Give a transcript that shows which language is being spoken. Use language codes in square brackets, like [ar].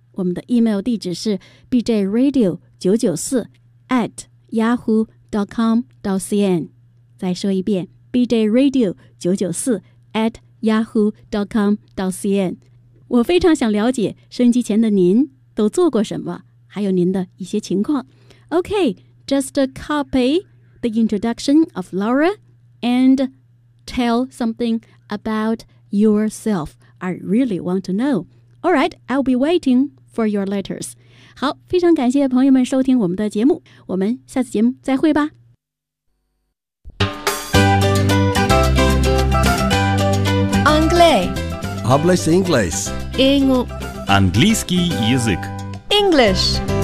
[zh] 我们的 email 地址是 bjradio994@yahoo.com.cn。再说一遍 ，bjradio994@yahoo.com.cn。我非常想了解收音机前的您都做过什么，还有您的一些情况。 OK。 [en] Just copy the introduction of Laura and tell something about yourself. I really want to know. All right, I'll be waiting for your letters. [zh] 好，非常感谢朋友们收听我们的节目，我们下次节目再会吧。 [fr] Anglais. [es] Hablas inglés. [ru] Английский язык. [en] English.